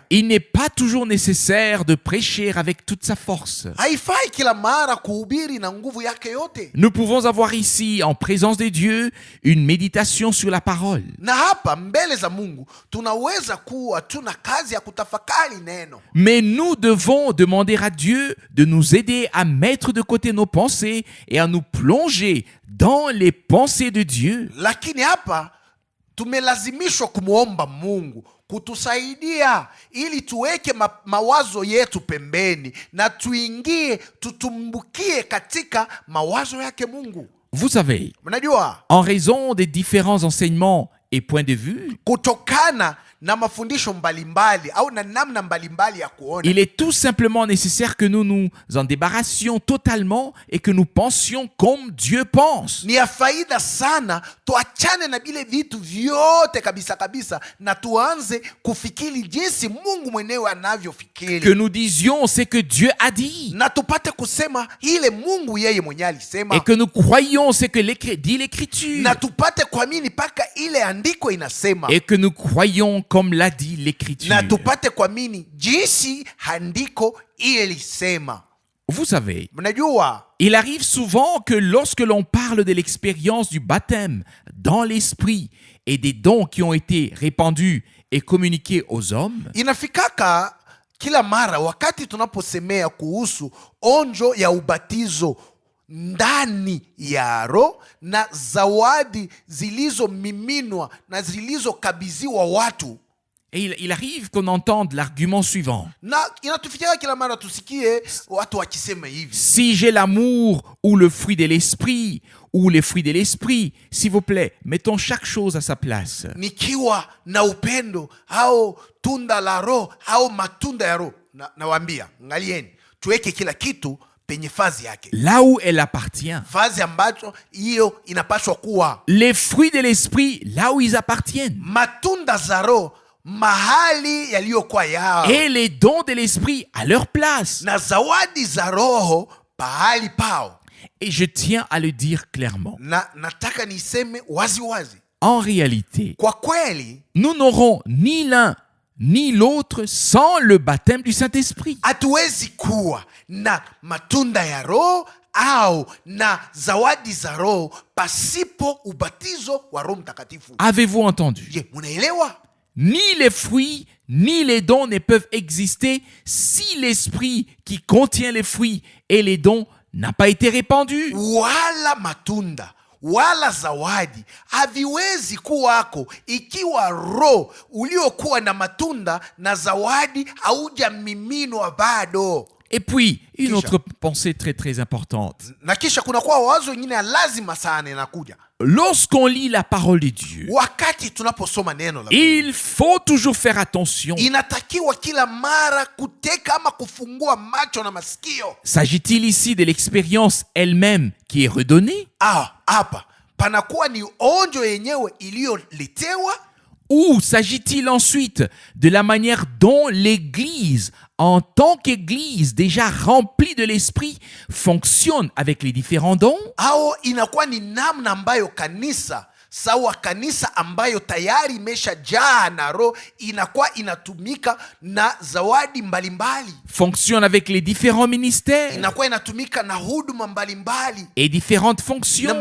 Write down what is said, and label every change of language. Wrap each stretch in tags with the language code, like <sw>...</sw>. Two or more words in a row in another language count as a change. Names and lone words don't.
<fr>Il n'est pas toujours nécessaire de prêcher avec toute sa force.</fr> <sw>Haifai kila mara kuhubiri na nguvu yake yote.</sw> <fr>Nous pouvons avoir ici, en présence de Dieu, une méditation sur la parole.</fr> <sw>Na hapa mbele za Mungu tunaweza kuwa tuna kazi ya kutafakari neno.</sw> <fr>Mais nous devons demander à Dieu de nous aider à mettre de côté nos pensées et à nous plonger dans les pensées de Dieu.</fr> <sw>Lakini hapa tumelazimishwa kumwomba Mungu kutusaidia ili tuweke mawazo yetu pembeni na tutumbukie katika mawazo yake Mungu.</sw> <fr>Vous savez,</fr> <sw>Mnajua,</sw> <fr>en raison des différents enseignements et points de vue,</fr> <sw>kutokana na mafundisho mbalimbali au na namna mbalimbali ya kuona,</sw> <fr>il est tout simplement nécessaire que nous nous en débarrassions totalement et que nous pensions comme Dieu pense.</fr> <sw>ni ya faida sana tuachane na vile vitu vyote kabisa kabisa na tuanze kufikiri jinsi Mungu mwenyewe anavyofikiri,</sw> <fr>Que nous disions ce que Dieu a dit</fr> <sw>na tupate kusema ile Mungu yeye mwenyewe alisema,</sw> <fr>et que nous croyions ce que dit l'Écriture</fr> <sw>na tupate kuamini paka ile andiko inasema,</sw> <fr>et que nous croyions comme l'a dit l'Écriture.</fr> <sw>na tupate kuamini jinsi andiko ile lisema.</sw> <fr>Vous savez,</fr> <sw>Mnajua,</sw> <fr>il arrive souvent que lorsque l'on parle de l'expérience du baptême dans l'esprit et des dons qui ont été répandus et communiqués aux hommes,</fr> <sw>inafikaka kila mara wakati tunaposemea kuhusu onjo ya ubatizo ndani ya Roho na zawadi zilizomiminwa na zilizokabidhiwa watu,</sw> <fr>et il arrive qu'on entende l'argument suivant.</fr> <sw>na inatufikia kila mara tusikie watu wakisema hivi:</sw> <fr>Si j'ai l'amour ou le fruit de l'esprit ou les fruits de l'esprit, s'il vous plaît, mettons chaque chose à sa place.</fr> <sw>nikiwa na upendo au tunda la Roho au matunda ya Roho, nawaambia ngalieni, tuweke kila kitu penye fazi yake,</sw> <fr>Là où elle appartient.</fr> <sw>fazi ambacho hiyo inapaswa kuwa.</sw> <fr>Les fruits de l'esprit, là où ils appartiennent.</fr> <sw>Matunda za Roho mahali yaliyokuwa yao,</sw> <fr>Et les dons de l'esprit à leur place.</fr> <sw>na zawadi za Roho pahali pao.</sw> <fr>Et je tiens à le dire clairement.</fr> <sw>Na nataka niseme wazi wazi,</sw> <fr>En réalité,</fr> <sw>kwa kweli</sw> <fr>nous n'aurons ni l'un ni l'autre sans le baptême du Saint-Esprit.</fr> <sw>hatuwezi kuwa na matunda ya Roho au na zawadi za Roho pasipo ubatizo wa Roho Mtakatifu.</sw> <fr>Avez-vous entendu?</fr> <sw>Je, munaelewa?</sw> <fr>Ni les fruits ni les dons ne peuvent exister si l'esprit qui contient les fruits et les dons n'a pas été répandu.</fr> <sw>Wala matunda wala zawadi haviwezi kuwako ikiwa Roho uliokuwa na matunda na zawadi haujamiminwa bado.</sw> <fr>Et puis, une</fr> <sw>Kisha.</sw> <fr>autre pensée très très importante.</fr> <sw>Na kisha kunakuwa wazo nyingine ya lazima sana inakuja</sw> <fr>Lorsqu'on lit la parole de Dieu,</fr> <sw>wakati tunaposoma neno la Mungu.</sw> <fr>il faut toujours faire attention.</fr> <sw>Inatakiwa kila mara kuteka ama kufungua macho na masikio.</sw> <fr>S'agit-il ici de l'expérience elle-même qui est redonnée</fr> <sw>Hapa panakuwa ni onjo yenyewe iliyoletewa,</sw> <fr>ou s'agit-il ensuite de la manière dont l'Église, en tant qu'Église déjà remplie de l'Esprit, fonctionne avec les différents dons?</fr> <sw>au inakuwa ni namna ambayo kanisa sawa kanisa ambayo tayari imeshajaa na Roho inakuwa inatumika na zawadi mbalimbali,</sw> <fr>Fonctionne avec les différents ministères</fr> <sw>inakuwa inatumika na huduma mbalimbali</sw> <fr>et différentes</fr> <sw>na</sw> <fr>fonctions,</fr>